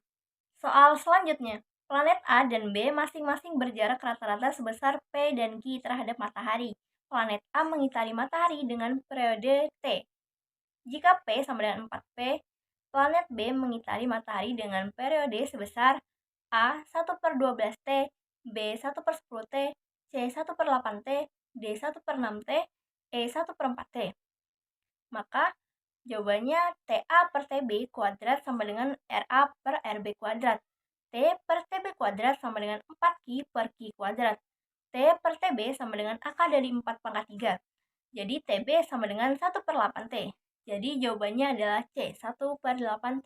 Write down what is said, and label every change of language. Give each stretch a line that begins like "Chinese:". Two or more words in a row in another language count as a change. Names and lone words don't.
Indonesian: Soal selanjutnya, planet A dan B masing-masing berjarak rata-rata sebesar P dan Q terhadap matahari. Planet A mengitari matahari dengan periode T. Jika P sama dengan 4P, planet B mengitari matahari dengan periode sebesar A 1 per 12T, B 1 per 10T, C 1 per 8T, D 1 per 6T, E 1 per 4T. Maka jawabannya TA per TB kuadrat sama dengan RA per RB kuadrat. T per TB kuadrat sama dengan 4Q per Q kuadrat. T per TB sama dengan akar dari 4 pangkat 3. Jadi TB sama dengan 1 per 8T. Jadi jawabannya adalah C, 1 per 8T.